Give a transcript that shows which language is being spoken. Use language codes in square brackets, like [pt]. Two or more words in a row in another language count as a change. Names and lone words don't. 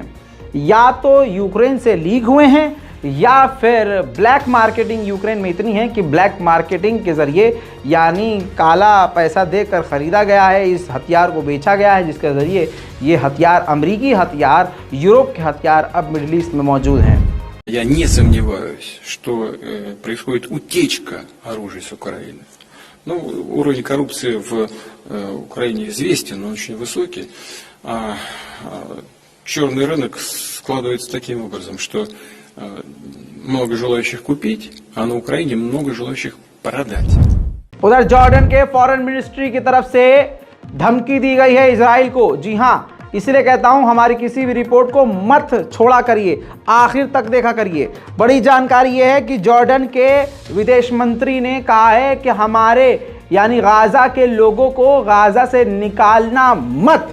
[hi] या तो यूक्रेन से लीक हुए हैं या फिर [en] black marketing [hi] यूक्रेन में इतनी है कि [en] black marketing [hi] के ज़रिए, यानी काला पैसा देकर ख़रीदा गया है, इस हथियार को बेचा गया है, जिसके ज़रिए ये हथियार, अमेरिकी हथियार, यूरोप के हथियार अब मिडिल ईस्ट में मौजूद हैं। [ru] Я не сомневаюсь, что происходит утечка оружия с Украины. Ну, уровень коррупции в Украине известен, он очень высокий. Черный рынок складывается таким образом, что много желающих купить, а на Украине много желающих продать. [hi] उधर जॉर्डन के [en] foreign ministry [hi] की तरफ से धमकी दी गई है इजराइल को। जी हाँ, इसलिए कहता हूं हमारी किसी भी रिपोर्ट को मत छोड़ा करिए, आखिर तक देखा करिए। बड़ी जानकारी यह है कि जॉर्डन के विदेश मंत्री ने कहा है कि हमारे यानी गाजा के लोगों को गाजा से निकालना मत।